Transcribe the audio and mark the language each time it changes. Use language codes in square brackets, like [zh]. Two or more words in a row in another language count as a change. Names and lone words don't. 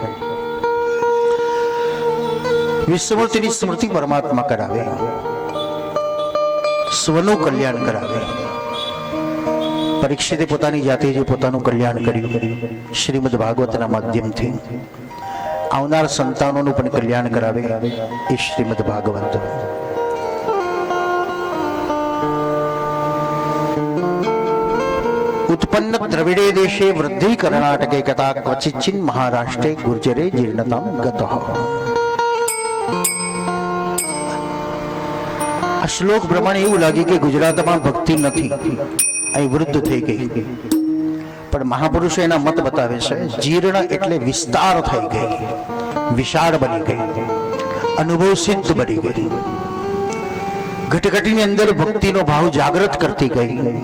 [gu] વિશ્વમૂર્તિની સ્મૃતિ પરમાત્મા કરાવે, સ્વનું કલ્યાણ કરાવે. પરીક્ષિતે પોતાની જાતે જે પોતાનું કલ્યાણ કર્યું શ્રીમદ ભાગવતના માધ્યમથી, આવનાર સંતાનોનું પણ કલ્યાણ કરાવે એ શ્રીમદ ભાગવત. [sa] उत्पन्न द्रविड़े देशे वृद्धि कर्नाटके कथा क्वचिच्चिन् महाराष्ट्रे गुर्जरे जीर्णतां गतः. [gu] આ શ્લોક પ્રમાણે એવું લાગે કે ગુજરાતમાં ભક્તિ નથી, અહીં વૃદ્ધ થઈ ગઈ. પણ મહાપુરુષો એના મત બતાવે છે, જીર્ણ એટલે વિસ્તાર થઈ ગઈ, વિશાળ બની ગઈ, અનુભવ સિદ્ધ બની ગઈ, ઘટઘટીની અંદર ભક્તિનો ભાવ જાગૃત કરતી ગઈ.